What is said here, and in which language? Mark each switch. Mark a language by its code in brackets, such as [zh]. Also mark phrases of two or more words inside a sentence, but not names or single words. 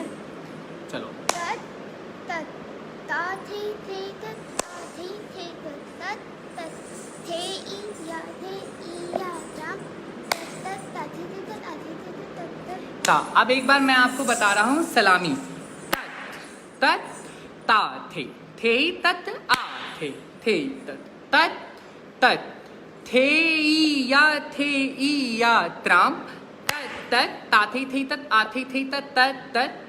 [hi] चलो अब एक बार मैं आपको बता रहा हूँ सलामी। तत ता थे तत आ थे तत तत तत थे ई या त्राम तत तत ताथे थे तत आथे थे तत तत तत।